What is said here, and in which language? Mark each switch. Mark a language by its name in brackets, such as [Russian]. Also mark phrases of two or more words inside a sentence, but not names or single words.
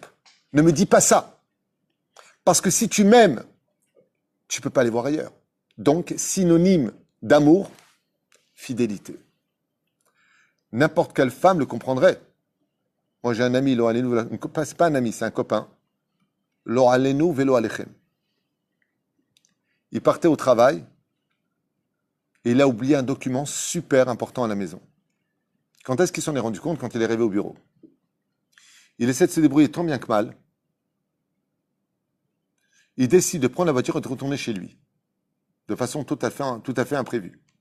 [French] Ne me dis pas ça. Parce que si tu m'aimes, tu ne peux pas aller voir ailleurs. Donc, synonyme d'amour, fidélité. N'importe quelle femme le comprendrait. Moi, j'ai un ami, [Hebrew] לא עלינו, [French] c'est pas un ami, c'est un copain. [Hebrew] לא עלינו ולא עליכם. [French] Il partait au travail et il a oublié un document super important à la maison. Quand est-ce qu'il s'en est rendu compte? Quand il est arrivé au bureau. Il essaie de se débrouiller tant bien que mal. Il décide de prendre la voiture et de retourner chez lui, de façon tout à fait imprévue.